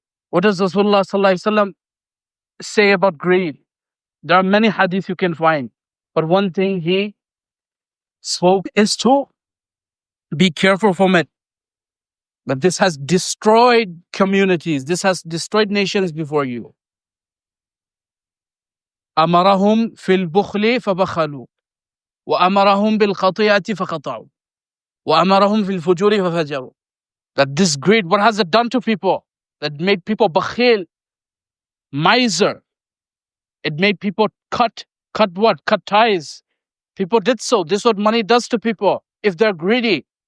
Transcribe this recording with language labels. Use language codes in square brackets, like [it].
[en] What does Rasulullah sallallahu alaihi wasallam say about greed? There are many hadiths you can find, but one thing he spoke is to be careful from it. But this has destroyed communities. This has destroyed nations before you. [ar] أمرهم في البخل فبخلوا وأمرهم بالخطيئة فخطأوا وأمرهم في الفجور ففجروا. [en] That this greed, what has it done to people? That made people bakhil, miser. It made people cut what? Cut ties. People did so. This is what money does to people if they're greedy.